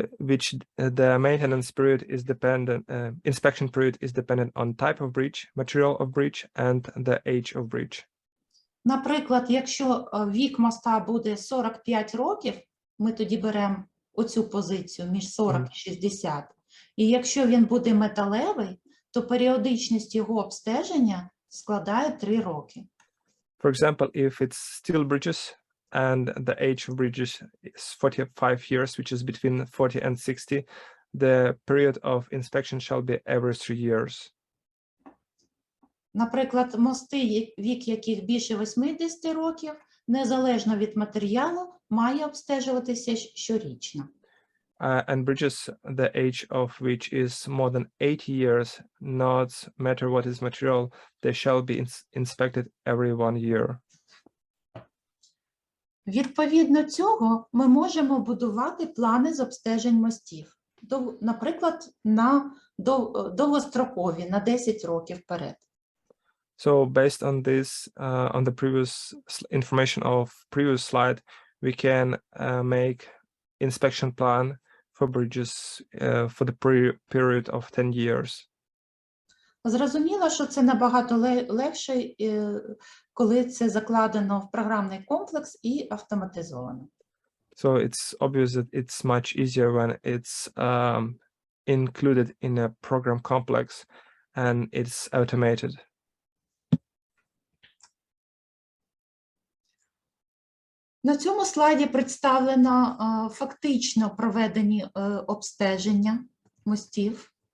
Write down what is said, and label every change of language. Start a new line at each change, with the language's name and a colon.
English: Which the maintenance period is dependent, inspection period is dependent on type of bridge, material of bridge, and the age of bridge.
Ukrainian: Наприклад, якщо вік моста буде 45 років, ми тоді беремо оцю позицію між 40 і 60. І якщо він буде металевий, то періодичність його обстеження складає 3 роки.
English: For example, if it's steel bridges and the age of bridges is 45 years, which is between 40 and 60, the period of inspection shall be every 3 years.
Ukrainian: Наприклад, мости, вік яких більше 80 років, незалежно від матеріалу, має обстежуватися щорічно.
English: And bridges, the age of which is more than 80 years, not matter what is material, they shall be inspected every 1 year.
Ukrainian: Відповідно цього, ми можемо будувати плани з обстежень мостів. Наприклад, на довгострокові, на 10 років вперед.
English: So based on this, on the previous information of previous slide, we can make inspection plan for bridges for the period of 10 years.
Ukrainian: Зрозуміло, що це набагато легше, коли це закладено в програмний комплекс і автоматизовано.
English: So it's obvious that it's much easier when it's included in a program complex and it's automated.
Ukrainian: На цьому слайді представлено фактично проведені обстеження мостів.